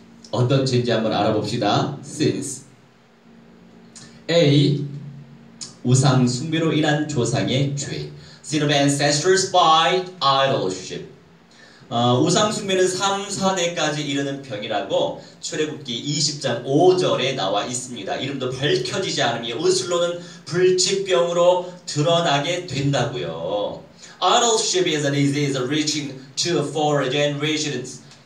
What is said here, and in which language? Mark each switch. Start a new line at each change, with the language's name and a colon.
Korean: 어떤 죄인지 한번 알아봅시다.
English: sins. A.
Korean: 우상 숭배로 인한 조상의 죄.
English: Sin of ancestors by idolship.
Korean: 우상 숭배는 3, 4대까지 이르는 병이라고 출애굽기 20장 5절에 나와 있습니다. 이름도 밝혀지지 않으며 의술로는 불치병으로 드러나게 된다고요.
English: Idolship is a disease reaching to 4 generations.